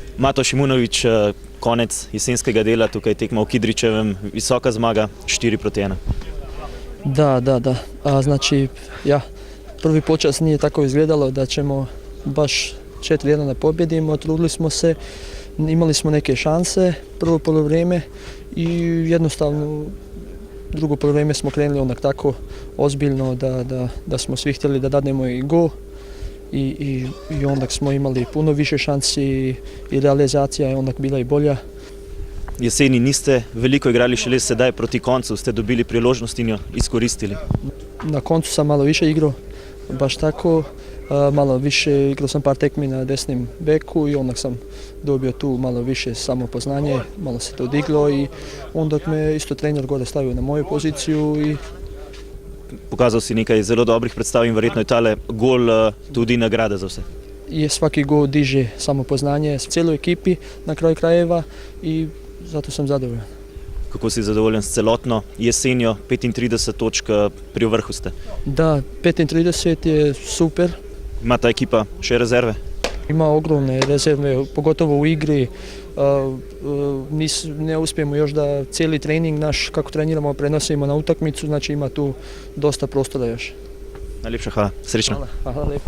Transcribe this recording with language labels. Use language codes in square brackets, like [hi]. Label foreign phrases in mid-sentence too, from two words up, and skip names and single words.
[sl] Mato Šimunović, konec jesenskega dela, tukaj tekma v Kidričevem, visoka zmaga, 4-1. [hr] Da. Znači, prvi počas nije tako izgledalo da ćemo baš 4-1 da pobjedimo, trudili smo se, imali smo neke šanse, prvo polovrijeme i jednostavno drugo polovrijeme smo krenuli onak tako ozbiljno da smo svi htjeli da dadnemo i gol i onda smo imali puno više šansi i realizacija je onak bila i bolja. [sl] Jeseni niste veliko igrali, šele sedaj proti koncu ste dobili priložnost in jo izkoristili. [hr] Na koncu sam malo više igrao, baš tako, malo više igrao sam par tekmi na desnim beku i onda sam dobio tu malo više samopoznanje, malo se to diglo i onda me isto trener gore stavio na moju poziciju i [sl] Pokazal si nekaj zelo dobrih predstav in verjetno je tale gol tudi nagrada za vse. [hr] je svaki gol diže samopoznanje cijeloj ekipi na kraju krajeva i zato sam zadovoljan. [sl] Kako si zadovoljen s celotno jesenjo, 35 točk, pri vrhu ste? [hr] Da, 35 je super. [sl] Ima ta ekipa še rezerve? [hr] Ima ogromne rezerve, pogotovo u igri. Ne uspijemo još da cijeli trening naš, kako treniramo, prenosimo na utakmicu, znači ima tu dosta prostora još. [sl] Najlepša hvala, srečno. [hr] Hvala lijepo.